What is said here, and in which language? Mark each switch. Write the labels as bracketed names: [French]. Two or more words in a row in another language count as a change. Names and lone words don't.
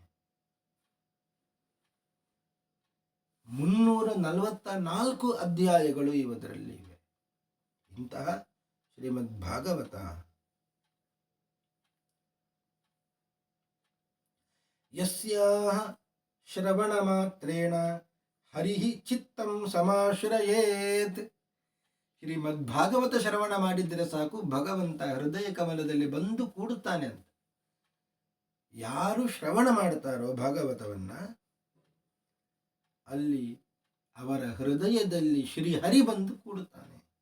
[Kannada] 344 ಅಧ್ಯಾಯಗಳು ಇವದರಲ್ಲಿ ಇವೆ. [Sanskrit] ಇಂತಹ ಶ್ರೀಮದ್ ಭಾಗವತ ಯಸ್ಯಾಹ ಶ್ರವಣ ಮಾತ್ರೇಣ ಹರಿಹಿ ಚಿತ್ತಂ ಸಮಾಶ್ರಯೇತ್. [Kannada] ಶ್ರೀಮದ್ ಭಾಗವತ ಶ್ರವಣ ಮಾಡಿದರೆ ಸಾಕು, ಭಗವಂತ ಹೃದಯ ಕಮಲದಲ್ಲಿ ಬಂದು ಕೂಡುತ್ತಾನೆ ಅಂತ. ಯಾರು ಶ್ರವಣ ಮಾಡ್ತಾರೋ ಭಾಗವತವನ್ನ, ಅಲ್ಲಿ ಅವರ ಹೃದಯದಲ್ಲಿ ಶ್ರೀಹರಿ ಬಂದು ಕೂಡುತ್ತಾನೆ.